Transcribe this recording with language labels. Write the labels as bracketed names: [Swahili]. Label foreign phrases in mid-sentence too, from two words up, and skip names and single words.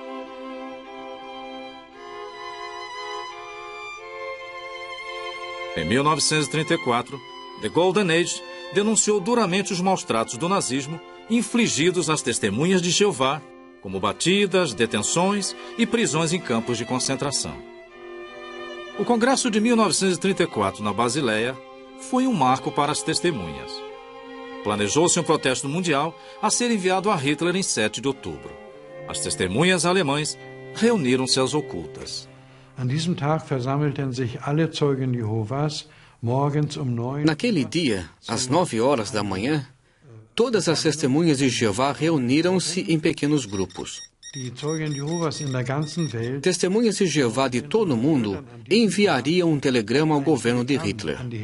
[Portuguese] Em 1934, The Golden Age denunciou duramente os maus-tratos do nazismo infligidos às testemunhas de Jeová, como batidas, detenções e prisões em campos de concentração. O Congresso de 1934, na Basileia, foi um marco para as testemunhas. Planejou-se um protesto mundial a ser enviado a Hitler em 7 de outubro. As testemunhas alemães reuniram-se às ocultas. [German] An diesem Tag versammelten sich alle Zeugen Jehovas morgens um 9 [Portuguese] Naquele dia, às 9 horas da manhã, todas as testemunhas de Jeová reuniram-se em pequenos grupos. Testemunhas de Jeová de todo o mundo enviariam um telegrama ao governo de Hitler.